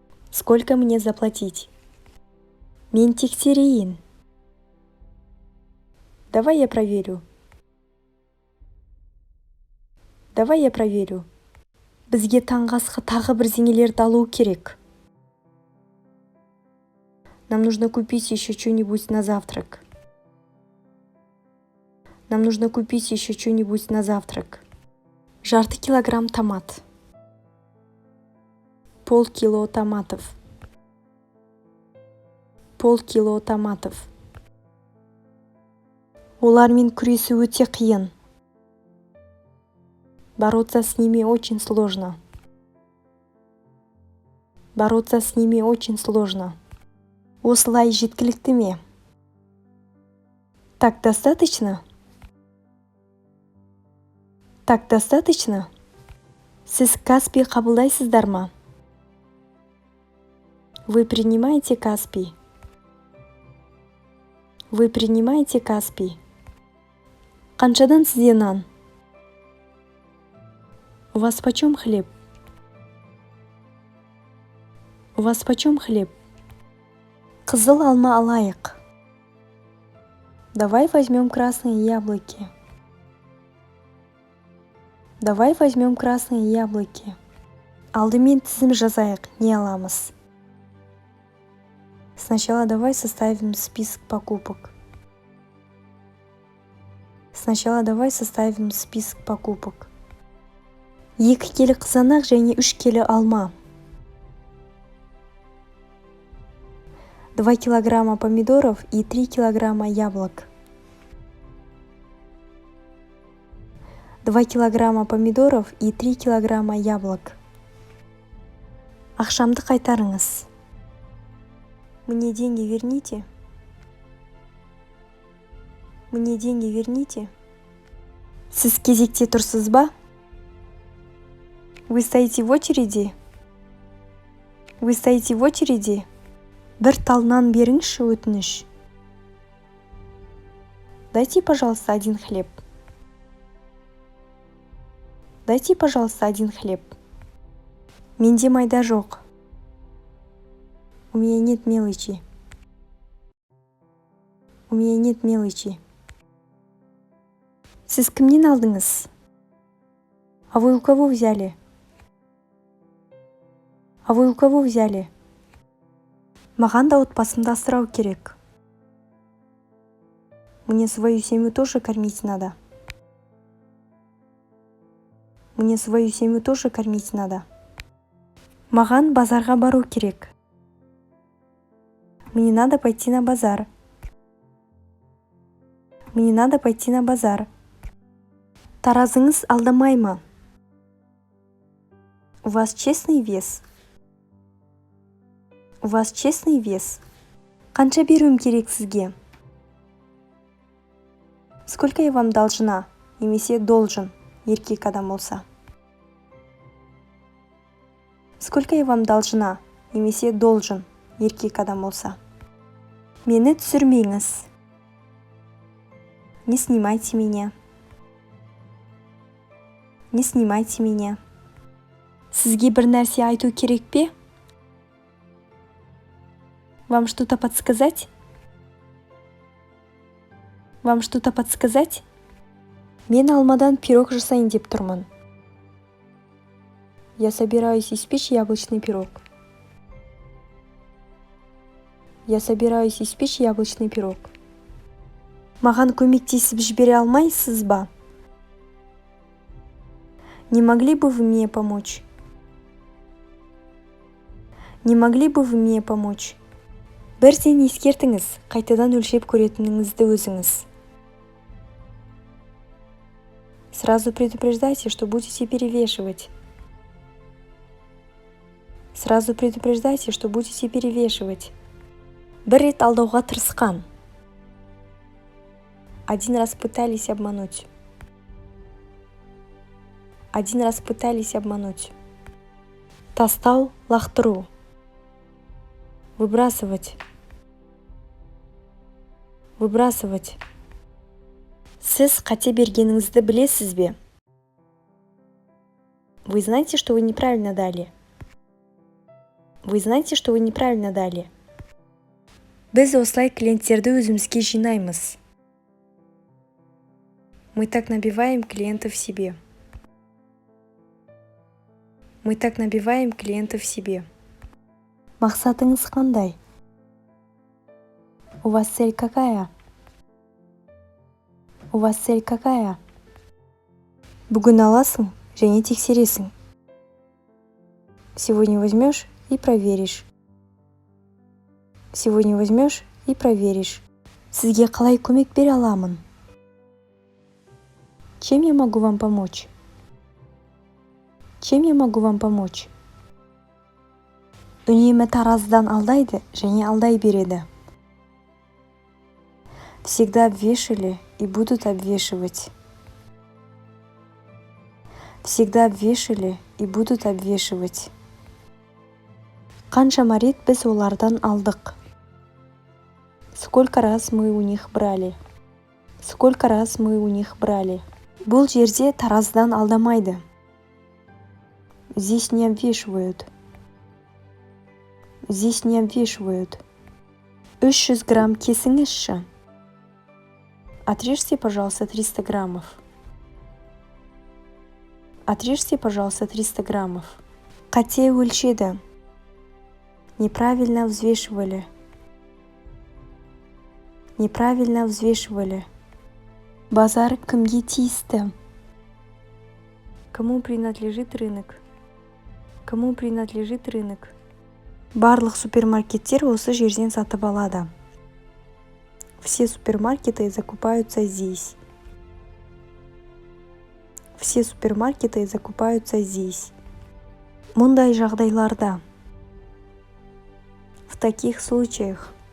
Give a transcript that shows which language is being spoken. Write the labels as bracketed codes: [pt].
[ru] Сколько мне заплатить? [kk] Мен тексерейін. [ru] Давай я проверю. Давай я проверю. [kk] Бізге таңғы асқа тағы бірдеңелерді алу керек. [ru] Нам нужно купить еще что-нибудь на завтрак. Нам нужно купить еще что-нибудь на завтрак. [kk] Жарты килограмм томат. [ru] Полкило томатов. Полкило томатов. [kk] Олармен күресу өте қиын. [ru] Бороться с ними очень сложно. Бороться с ними очень сложно. [kk] Осылай жеткілікті ме? [ru] Так достаточно? Так достаточно? [kk] Сіз Каспий қабылдайсыздар ма? [ru] Вы принимаете Каспий? Вы принимаете Каспий? [kk] Қаншадан сізде нан? [ru] У вас почем хлеб? У вас почем хлеб? [kk] Қызыл алма алайық. [ru] Давай возьмем красные яблоки. Давай возьмем красные яблоки. [kk] Алдымен тізім жазайық, не аламыз? [ru] Сначала давай составим список покупок. Сначала давай составим список покупок. [kk] 2 келі қызанақ және 3 келі алма. [ru] 2 килограмма помидоров и 3 килограмма яблок. 2 килограмма помидоров и 3 килограмма яблок. [kk] Ақшамды қайтарыңыз. [ru] Мне деньги верните. Мне деньги верните. [kk] Сіз кезекте тұрсыз ба? [ru] Вы стоите в очереди? Вы стоите в очереди? [kk] Бір талнан беріңізші өтініш. [ru] Дайте, пожалуйста, один хлеб. Дайте, пожалуйста, один хлеб. [kk] Менде майда жоқ. [ru] У меня нет мелочи. У меня нет мелочи. [kk] Сіз кімнен алдыңыз? [ru] А вы у кого взяли? А вы у кого взяли? [kk] Маған да отбасымды асырау керек. [ru] Мне свою семью тоже кормить надо. Мне свою семью тоже кормить надо. [kk] Маған базарға бару керек. [ru] Мне надо пойти на базар. Мне надо пойти на базар. [kk] Таразыңыз алдамай ма? [ru] У вас честный вес? У вас честный вес? [kk] Қанша беруім керек сізге? [ru] Сколько я вам должна? Немесе должен, [kk] еркек адам болса. [ru] Сколько я вам должна? Немесе должен, [kk] еркек адам болса. Мені түсірмеңіз. [ru] Не снимайте меня. Не снимайте меня. [kk] Сізге бір нәрсе айту керек пе? [ru] Вам что-то подсказать? Вам что-то подсказать? [kk] Мен алмадан пирог жасайын деп тұрмын. [ru] Я собираюсь испечь яблочный пирог. Я собираюсь испечь яблочный пирог. [kk] Маған көмектесіп жібере алмайсыз ба? [ru] Не могли бы вы мне помочь? Не могли бы вы мне помочь? [kk] Бірден ескертіңіз, қайтадан өлшеп көретініңізді өзіңіз. [ru] Сразу предупреждайте, что будете перевешивать. Сразу предупреждайте, что будете перевешивать. [kk] Бір рет алдауға тырысқан. [ru] Один раз пытались обмануть. Один раз пытались обмануть. [kk] Тастау, лақтыру. Выбрасывать. [ru] Выбрасывать. [kk] Сіз қате бергеніңізді білесіз бе? [ru] Вы знаете, что вы неправильно дали? Вы знаете, что вы неправильно дали? [kk] Біз осылай клиенттерді өзімізге жинаймыз. [ru] Мы так набиваем клиентов себе. Мы так набиваем клиентов себе. [kk] Мақсатыңыз қандай? [ru] У вас цель какая? У вас цель какая? [kk] Бүгін аласың және тексересің. [ru] Сегодня возьмешь и проверишь. Сегодня возьмешь и проверишь. [kk] Сізге қалай көмек бере аламын? [ru] Чем я могу вам помочь? Чем я могу вам помочь? [kk] Үнемі таразыдан алдайды және алдай береді. [ru] Всегда обвешивали и будут обвешивать. Всегда обвешивали и будут обвешивать. [kk] Қаншама рет біз олардан алдық. [ru] Сколько раз мы у них брали? Сколько раз мы у них брали? [kk] Бұл жерде таразыдан алдамайды. [ru] Здесь не обвешивают. Здесь не обвешивают. [kk] 300 грамм кесіңізші. [ru] Отрежьте, пожалуйста, 300 граммов. Отрежьте, пожалуйста, 300 граммов. [kk] Қате өлшеді. [ru] Неправильно взвешивали. Неправильно взвешивали. [kk] Базар кімге тиісті? [ru] Кому принадлежит рынок? Кому принадлежит рынок? [kk] Барлық супермаркеттер осы жерден сатып алады. [ru] Все супермаркеты закупаются здесь. Все супермаркеты закупаются здесь. [kk] Мұндай жағдайларда. [ru] В таких случаях.